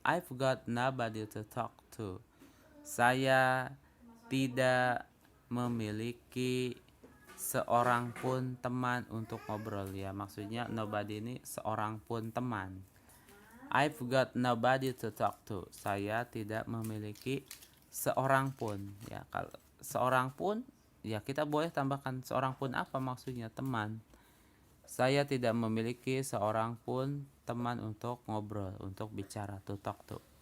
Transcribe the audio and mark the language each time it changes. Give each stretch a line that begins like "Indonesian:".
English: I've got nobody to talk to.
Indonesian: Saya tidak memiliki seorang pun teman untuk ngobrol ya. Maksudnya nobody ini seorang pun teman.
English: I've got nobody to talk to.
Indonesian: Saya tidak memiliki seorang pun ya. Kalau seorang pun ya kita boleh tambahkan seorang pun apa maksudnya, teman. Saya tidak memiliki seorang pun teman untuk ngobrol, untuk bicara,
English: to talk to.